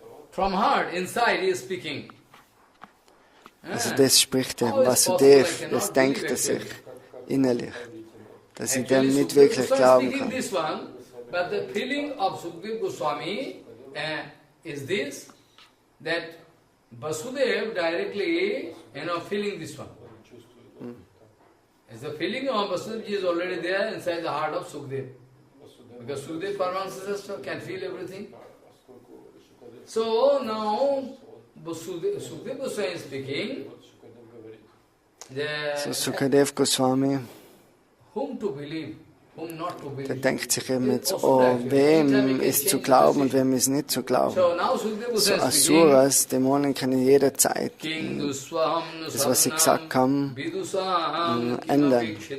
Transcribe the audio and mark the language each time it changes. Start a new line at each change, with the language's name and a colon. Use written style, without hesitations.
English: From heart, inside he is speaking.
German: Also das spricht er, Vasudev, das denkt er sich innerlich, dass ich dem nicht wirklich glauben kann.
English: But the feeling of Sukdev Goswami is this, that Vasudev directly, feeling this one. As the feeling of Vasudev is already there inside the heart of Sukdev. Because Sukdev Paramahansa can feel everything. So now, Sukdev Goswami is speaking, so Sukadev Goswami, whom to believe, whom not to believe.
German: Der denkt sich eben jetzt, oh, wem ist zu glauben und wem ist nicht zu glauben. So Asuras, Dämonen können jederzeit das, was sie gesagt haben, ändern.